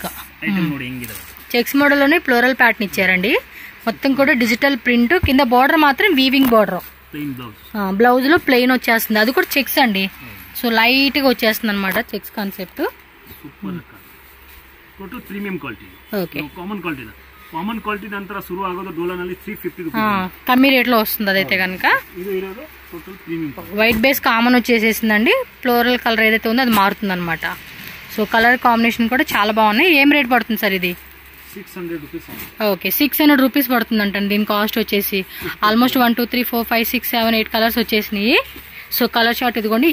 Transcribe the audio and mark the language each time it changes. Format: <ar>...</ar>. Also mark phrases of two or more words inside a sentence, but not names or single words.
<te>చెక్స్ మోడల్లోనే</te> <en>floral pattern</en> <te>ఇచ్చారండి. మొత్తం కూడా</te> <en>digital print.</en> <te>కింద బార్డర్ మాత్రం</te> <en>weaving border.</en> <te>బ్లౌజ్ లో ప్లెయిన్ వచ్చేస్తుంది. అది కూడా చెక్స్ అండి. సో లైట్ గా వచ్చేస్తుంది అనమాట</te> <en>checks concept.</en> <te>ఓకే,</te> <en>common quality</en> <kn>ನಂತರ ಶುರು ಆಗೋದು ಡೋಲಾನಲ್ಲಿ 350 ರೂಪಾಯಿ.</kn> <te>కమ్మీ రేట్ లో వస్తుంది అదైతే కనుక.</te> <kn>ಇದು ಇರೋದು</kn> <en>total premium. white base common</en> <te>వచ్చేసేసిందండి.</te> <en>floral colour</en> <te>ఏదైతే ఉందో అది మారుతుంది అనమాట. సో</te> <en>colour combination</en> <te>కూడా చాలా బాగున్నాయి. ఏం రేట్ పడుతుంది సార్ ఇది? 600 రూపీస్. ఓకే, 600 రూపీస్ పడుతుంది అంటండి. దీని కాస్ట్ వచ్చేసి ఆల్మోస్ట్ 1 2 3 4 5 6 7 8 కలర్స్ వచ్చేసినాయి. సో</te> <en>colour shot</en> <te>ఇదిగోండి.</te>